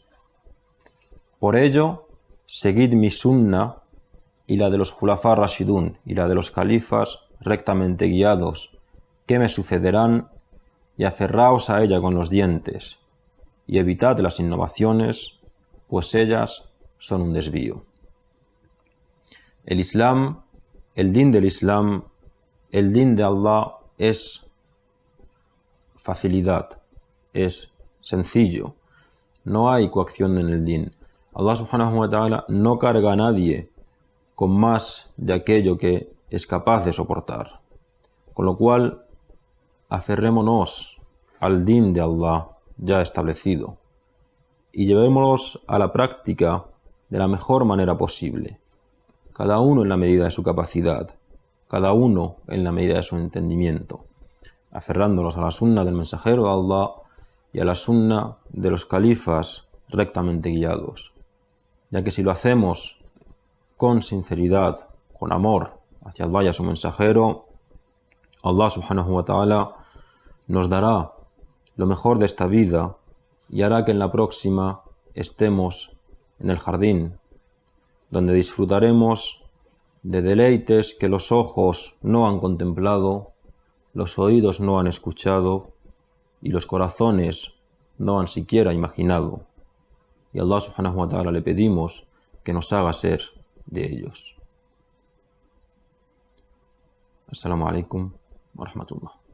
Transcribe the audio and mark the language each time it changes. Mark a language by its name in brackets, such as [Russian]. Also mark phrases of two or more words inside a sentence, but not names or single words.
[Spanish] Por ello, seguid mi sunna y la de los [Arabic] الخلفاء الراشدون [Spanish] y la de los califas rectamente guiados, que me sucederán, y aferraos a ella con los dientes, y evitad las innovaciones, pues ellas son un desvío. El Islam, el din del Islam, el din de Allah es facilidad, es sencillo, no hay coacción en el din. Allah [Arabic] سبحانه وتعالى [Spanish] no carga a nadie con más de aquello que es capaz de soportar. Con lo cual, aferrémonos al din de Allah ya establecido y llevémoslos a la práctica de la mejor manera posible, cada uno en la medida de su capacidad, cada uno en la medida de su entendimiento, aferrándonos a la sunna del mensajero de Allah y a la sunna de los califas rectamente guiados, ya que si lo hacemos con sinceridad, con amor hacia Allah y a su mensajero, Allah [Arabic] سبحانه وتعالى [Spanish] nos dará lo mejor de esta vida y hará que en la próxima estemos en el jardín, donde disfrutaremos de deleites que los ojos no han contemplado, los oídos no han escuchado y los corazones no han siquiera imaginado. Y a Allah [Arabic] سبحانه وتعالى [Spanish] le pedimos que nos haga ser de ellos. [Arabic] السلام عليكم ورحمة الله.